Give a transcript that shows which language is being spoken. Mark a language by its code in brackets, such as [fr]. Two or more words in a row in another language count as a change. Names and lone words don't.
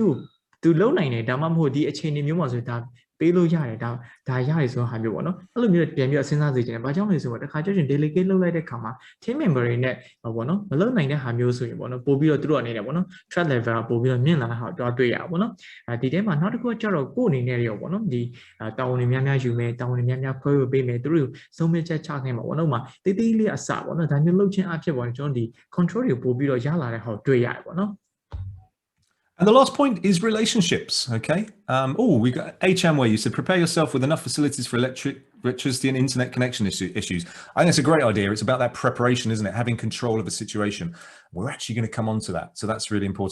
[my] သူလုံနိုင်တယ်ဒါမှမဟုတ်ဒီအခြေအနေမျိုးမှာဆိုဒါပေးလို့ရတယ်ဒါရတယ်ဆိုတော့ဟာမျိုးပေါ့နော်အဲ့လိုမျိုးပြန်ပြီးစဉ်းစားစေချင်တယ်ဘာကြောင့်လဲဆိုတော့တခါကျရင် delegate လုပ်လိုက်တဲ့ခါမှာ [en] team member [my] တွေနဲ့ပေါ့နော်မလုံနိုင်တဲ့ဟာမျိုးဆိုရင်ပေါ့နော်ပို့ပြီးတော့သူတို့အနေနဲ့ပေါ့နော် [en] threat level [my] ကပို့ပြီးတော့မြင့်လာတာဟာတွေ့ရပါပေါ့နော်ဒီထဲမှာနောက်တစ်ခုကကျတော့ကိုအနေနဲ့ရောပေါ့နော်ဒီတာဝန်တွေများများယူမယ်တာဝန်တွေများများခွဲဝေပေးမယ်သူတို့ဆုံးဖြတ်ချက်ချခိုင်းမှာပေါ့နော်မှာတေးသေးလေးအစပေါ့နော်ဒါမျိုးလုပ်ခြင်းအဖြစ်ပေါ့နော်ကျွန်တော်ဒီ control တွေပို့ပြီးတော့ရလာတဲ့ဟာတွေ့ရတယ်ပေါ့နော် [en] And the last point is relationships, okay? We got HM where you said prepare yourself with enough facilities for electricity and internet connection issues. I think it's a great idea. It's about that preparation, isn't it? Having control of a situation. We're actually going to come on to that. So that's really important.